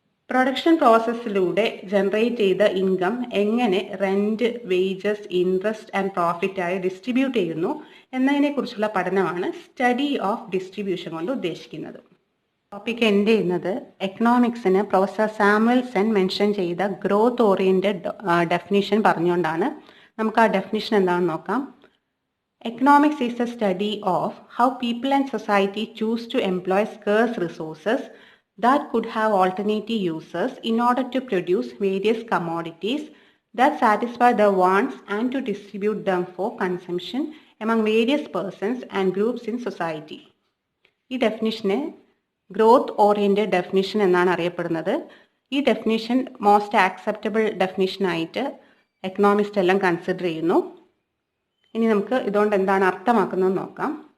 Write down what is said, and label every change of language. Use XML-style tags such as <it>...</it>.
<ml>Production പ്രോസസ്സിലൂടെ generate ചെയ്ത income എങ്ങനെ rent, wages, interest and profit ആയി ഡിസ്ട്രിബ്യൂട്ട് ചെയ്യുന്നു എന്നതിനെ കുറിച്ചുള്ള പഠനമാണ് സ്റ്റഡി ഓഫ് ഡിസ്ട്രിബ്യൂഷൻ കൊണ്ട് ഉദ്ദേശിക്കുന്നത്. ടോപ്പിക് എൻഡ് ചെയ്യുന്നത് എക്കണോമിക്സിന് പ്രൊഫസർ സാമുവൽസൺ മെൻഷൻ ചെയ്ത ഗ്രോത്ത് ഓറിയന്റഡ് ഡെഫിനിഷൻ പറഞ്ഞുകൊണ്ടാണ്. നമുക്ക് ആ ഡെഫിനിഷൻ എന്താണെന്ന് നോക്കാം.</ml> <en>Economics is the study of how people and society choose to employ scarce resources that could have alternative uses in order to produce various commodities that satisfy their wants and to distribute them for consumption among various persons and groups in society.</en> <ml>ഈ ഡെഫിനിഷനെ growth oriented definition എന്നാണ് അറിയപ്പെടുന്നത്. ഈ definition most acceptable ഡെഫിനിഷനായിട്ട് economist എല്ലാം consider ചെയ്യുന്നു. ഇനി നമുക്ക് ഇതുകൊണ്ട് എന്താണ് അർത്ഥമാക്കുന്നത് നോക്കാം.</ml>